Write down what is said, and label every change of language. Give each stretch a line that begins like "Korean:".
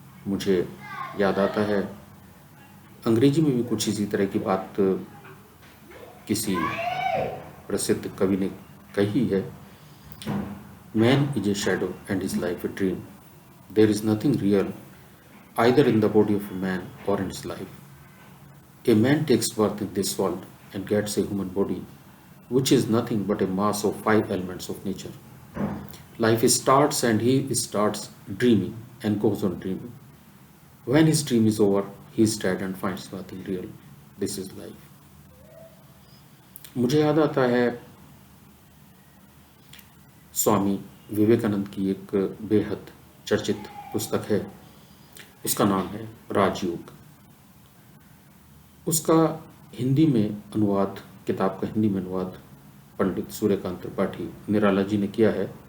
Hindi: मुझे याद आता है अंग्रेजी में भी कुछ इसी तरह की बात किसी प्रसिद्ध कवि ने कही है।
English: Man is a shadow and his life a dream, there is nothing real either in the body of a man or in his life. A man takes birth in this world and gets a human body, which is nothing but a mass of 5 elements of nature. Life starts and he starts dreaming and goes on dreaming. When his dream is over, he is dead and finds nothing real. This is life.
Hindi: मुझे याद आता है स्वामी विवेकानंद की एक बेहद चर्चित पुस्तक है, उसका नाम है राजयोग। उसका हिंदी में अनुवाद, किताब का हिंदी में अनुवाद पंडित सूर्यकांत त्रिपाठी निराला जी ने किया है।